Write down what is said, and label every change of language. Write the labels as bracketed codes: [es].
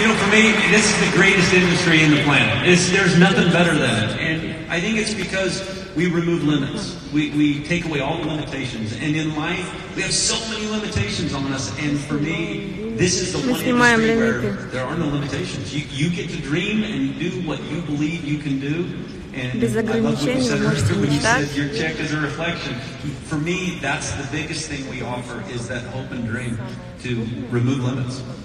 [en] You know, for me, this is the greatest industry in the planet. There's nothing better than it. And I think it's because we remove limits. We take away all the limitations. And in life, we have so many limitations on us. And for me, this is the one industry where there are no limitations. You get to dream and do what you believe you can do. [ru] Без ограничений вы можете мечтать. [en] Your check is a reflection. For me, that's the biggest thing we offer is that hope and dream to remove limits.